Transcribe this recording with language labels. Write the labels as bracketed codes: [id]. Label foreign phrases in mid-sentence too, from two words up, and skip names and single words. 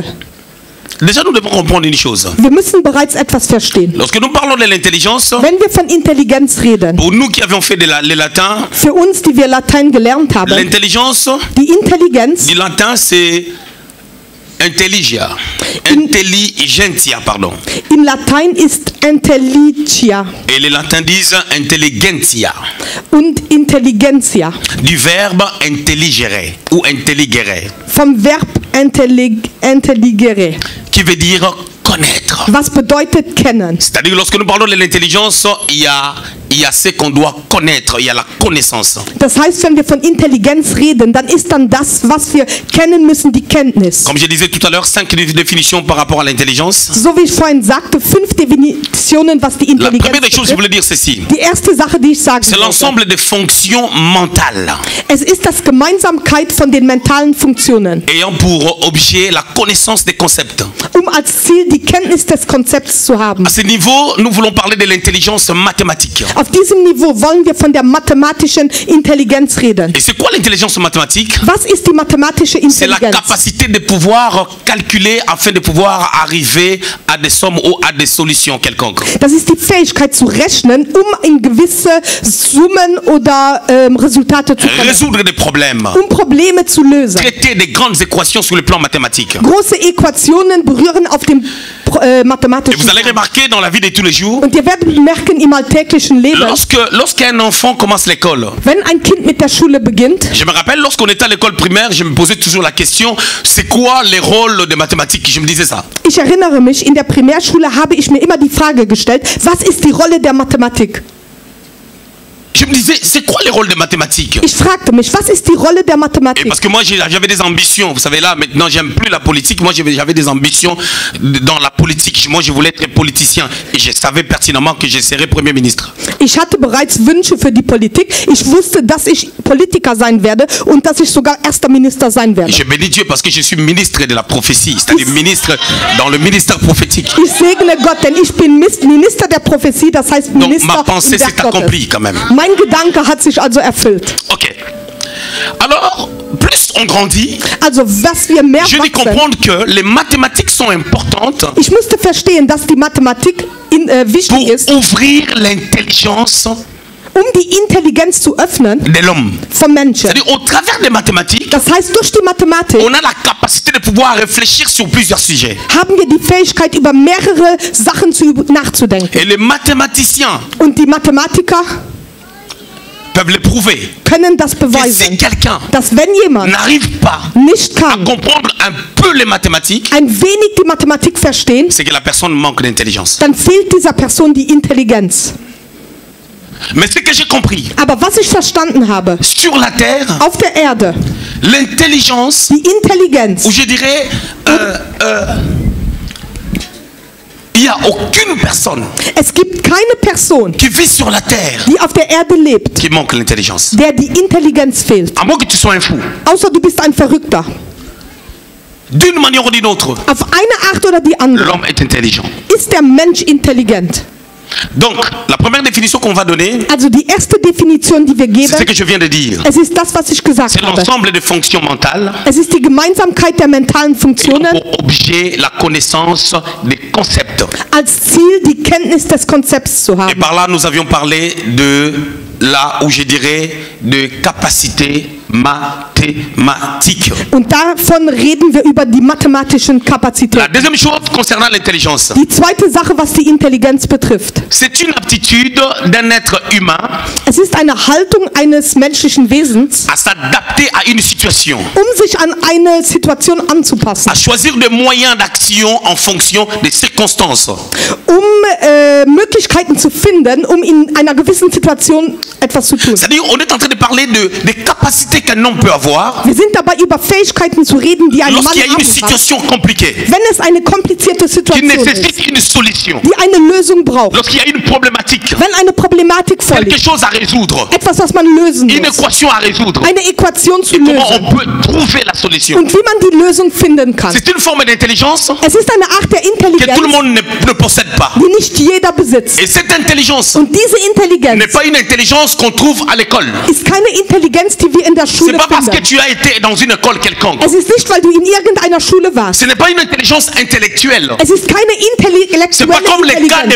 [fr] Déjà, nous devons comprendre une chose. [de] Wir müssen bereits etwas verstehen. [fr] Lorsque nous parlons de l'intelligence, [de] Wenn wir von Intelligenz reden, [fr] pour nous qui avions fait le latin, [de] für uns, die wir Latein gelernt haben, [fr] l'intelligence [de] die Intelligenz [fr] du latin c'est intelligia. Intelligentia, pardon. [de] im Latein ist Intelligia [fr] Et les latins disent intelligentia. [de] und Intelligenzia. [fr] Du verbe intelligere ou intelligere, [de] Vom Verb intelligere. [fr] qui veut dire connaître. [de] Was bedeutet kennen? [fr] C'est-à-dire lorsque nous parlons de l'intelligence, il y a ce qu'on doit connaître, il y a la connaissance. [de] Das heißt, wenn wir von Intelligenz reden, dann ist dann das, was wir kennen müssen, die Kenntnis. [fr] Comme je disais tout à l'heure, 5 définitions par rapport à l'intelligence. [de] So wie ich vorhin sagte, 5 Definitionen, was die [fr] La [de] Intelligenz [fr] première des choses, je [de] betrifft. [fr] voulais dire ceci. [de] Die erste Sache, die ich sagen [fr] C'est [de] wollte. [fr] l'ensemble des fonctions mentales [de] Es ist das Gemeinsamkeit von den mentalen Funktionen, [fr] ayant pour objet la connaissance des concepts. [de] um als Ziel die Kenntnis des Konzepts zu haben. [fr] À ce niveau, nous voulons parler de l'intelligence mathématique. [de] Auf diesem Niveau wollen wir von der mathematischen Intelligenz reden. [fr] Et c'est quoi l'intelligence mathématique? [de] Was ist die mathematische [fr] C'est la [de] Intelligenz? [fr] capacité de pouvoir calculer afin de pouvoir arriver à des sommes ou à des solutions quelconques. [de] Das ist die Fähigkeit zu rechnen, um in gewisse Summen oder Resultate zu kommen, [fr] Résoudre des problèmes. [de] um Probleme zu lösen. [fr] Traiter des grandes équations sur le plan mathématique. [de] Große Äquationen berühren auf dem [fr] Et [de] mathematischen [fr] vous allez [de] Plan. [fr] remarquer dans la vie de tous les jours, [de] Und ihr werdet merken im alltäglichen Leben, [fr] lorsqu'un enfant commence l'école, [de] wenn ein Kind mit der Schule beginnt, [fr] je me rappelle lorsqu'on était à l'école primaire, je me posais toujours la question, c'est quoi les rôles des mathématiques? Je me disais ça. [de] ich erinnere mich, in der Primärschule habe ich mir immer die Frage gestellt, was ist die Rolle der Mathematik? [fr] Je me disais, c'est quoi les rôles des mathématiques? [de] Ich fragte mich, was ist die Rolle der [fr] Et [de] Mathematik? [fr] parce que moi j'avais des ambitions, vous savez là maintenant j'aime plus la politique, moi j'avais des ambitions dans la politique, moi je voulais être politicien et je savais pertinemment que je serais Premier ministre. [de] Ich hatte bereits Wünsche für die Politik. Ich wusste, dass ich Politiker sein werde und dass ich sogar erster Minister sein werde. [fr] Je bénis Dieu parce que je suis ministre de la prophétie, c'est-à-dire ministre dans le ministère prophétique. [de] Ich segne Gott, denn ich bin Minister der Prophetie, das heißt [fr] Donc [de] Minister [fr] ma pensée [de] im Werk [fr] s'est accomplie [de] Gottes. [fr] quand même. [de] Mein Gedanke hat sich also erfüllt. [fr] Ok. Alors, plus on grandit, [de] Also was wir mehr [fr] je dis [de] wachsen, [fr] comprendre que les mathématiques sont importantes [de] ich musste verstehen, dass die Mathematik wichtig [fr] pour [de] ist, [fr] ouvrir l'intelligence [de] um die Intelligenz zu öffnen [fr] de l'homme. [de] vom Menschen. [fr] C'est-à-dire au travers des mathématiques, [de] Das heißt, durch die Mathematik [fr] on a la capacité de pouvoir réfléchir sur plusieurs sujets. [de] haben wir die Fähigkeit, über mehrere Sachen nachzudenken. [fr] Et les mathématiciens [de] Und die Mathematiker [fr] peuvent le prouver. [de] können das [fr] Que si [de] beweisen, [fr] quelqu'un [de] dass wenn jemand [fr] n'arrive pas [de] nicht [fr] à [de] kann, [fr] comprendre un peu les mathématiques, [de] ein wenig die Mathematik verstehen, [fr] c'est que la personne manque d'intelligence. [de] dann fehlt dieser Person die Intelligenz. [fr] Mais ce que j'ai compris, [de] Aber was ich verstanden habe, [fr] sur la Terre, [de] auf der Erde, [fr] l'intelligence, [de] die Intelligenz, [fr] ou je dirais, il n'y a aucune personne [de] es gibt keine Person, [fr] qui vit sur la Terre [de] die auf der Erde lebt, [fr] qui manque l'intelligence. [de] der die Intelligenz fehlt. [fr] À moins que tu sois un fou. [de] Außer du bist ein Verrückter. [fr] D'une manière ou d'une autre, [de] Auf eine Art oder die andere [fr] l'homme est intelligent. [de] ist der Mensch intelligent. [fr] Donc, la première définition qu'on va donner, [de] Also die erste Definition, die wir [fr] c'est ce [de] geben, [fr] que je viens de dire. [de] es ist das, was ich gesagt [fr] C'est [de] habe. [fr] l'ensemble des fonctions mentales [de] Es ist die Gemeinsamkeit der mentalen [fr] et [de] Funktionen, [fr] pour objet la connaissance des concepts. [de] als Ziel die Kenntnis des Konzepts zu [fr] Et [de] haben. [fr] par là, nous avions parlé de là où je dirais de capacité mathématique. [de] Und davon reden wir über die mathematischen [fr] La [de] Kapazitäten. [fr] deuxième chose concernant l'intelligence, [de] Die zweite Sache, was die Intelligenz betrifft. [fr] c'est une aptitude d'un être humain [de] Es ist eine Haltung eines menschlichen Wesens, [fr] à s'adapter à une situation, [de] sich an eine Situation anzupassen, [fr] à choisir des moyens d'action en fonction des circonstances. [de] Möglichkeiten zu finden, in einer gewissen Situation etwas zu tun. [fr] C'est-à-dire, on est en train de parler des capacités qu'un homme peut avoir [de] Wir sind dabei, über Fähigkeiten zu reden, die ein Mann [fr] lorsqu'il y a une [de] haben kann, [fr] situation compliquée, [de] wenn es eine komplizierte [fr] qui [de] Situation ist, [fr] nécessite une solution, [de] die eine Lösung braucht, [fr] lorsqu'il y a une problématique, [de] wenn eine Problematik [fr] quelque [de] vorliegt, [fr] chose à résoudre, [de] etwas, was man lösen [fr] une [de] muss, [fr] équation à résoudre, [de] eine Äquation zu [fr] et comment [de] lösen [fr] on peut trouver la solution. [de] und wie man die Lösung finden kann. [fr] C'est une forme d'intelligence [de] Es ist eine Art der [fr] que tout le [de] Intelligenz, [fr] monde ne possède pas. [de] die nicht jeder besitzt. [fr] Et cette intelligence [de] Und diese Intelligenz [fr] n'est pas une intelligence qu'on trouve à l'école. [de] ist keine Intelligenz, die wir in der [fr] C'est [de] Schule [fr] pas parce que [de] finden. [fr] tu as été dans une école quelconque. [de] Es ist nicht, weil du in irgendeiner Schule warst. [fr] Ce n'est pas une intelligence intellectuelle. [de] Es ist keine [fr] C'est pas [de] intellektuelle [fr] comme les cas des